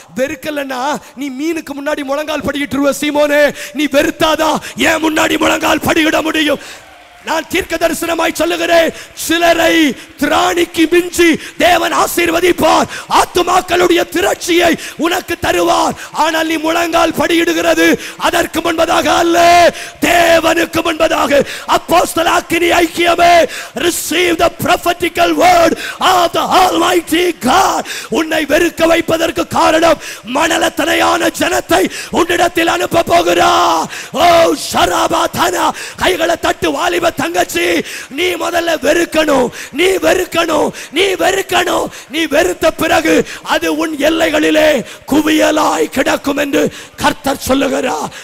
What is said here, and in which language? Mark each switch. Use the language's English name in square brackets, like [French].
[Tamil] வெறுக்கலன்னா நீ மீனுக்கு முன்னாடி முழங்கால் படிக்கிட்டு சீமோனே, நீ வெறுத்தாதான் ஏன் முன்னாடி முழங்கால் படியிட முடியும். நான் தீர்க்க தரிசனமாய் சொல்லுகிறேன், சிலரை திராணிக்கு மிஞ்சி தேவன் ஆசீர்வதிப்பார், ஆத்துமாக்களுடைய திரட்சியை உனக்கு தருவார். ஆனால் நீ முழங்கால் படியிடுகிறது அதற்கு முன்பதாக அல்ல, தேவனுக்கு முன்பதாக. அப்போஸ்தலனாகிய ஐக்கியமே, [English] receive the prophetical word of the almighty God. [Tamil] உன்னை வெறுக்க வைப்பதற்கு காரணம் மனலத்தனையான ஜனத்தை உன்னிடத்தில் அனுப்ப போகிறார். ஓ ஷராபாதனா, கைகளை தட்டு வாலிப தங்கச்சி, நீ முதல்ல வெறுக்கணும், நீ வெறுக்கணும், நீ வெறுக்கணும். நீ வெறுத்த பிறகு அது உன் எல்லைகளிலே குவியலாய் கிடக்கும் என்று கர்த்தர் சொல்லுகிறார்.